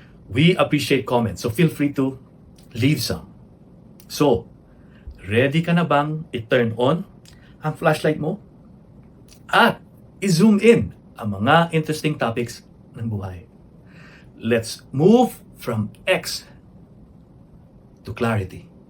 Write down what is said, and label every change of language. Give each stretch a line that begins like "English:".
English: We appreciate comments, so feel free to leave some.
Filipino: So, ready ka na bang i-turn on ang flashlight mo at i-zoom in ang mga interesting topics ng buhay.
English: Let's move from X to clarity.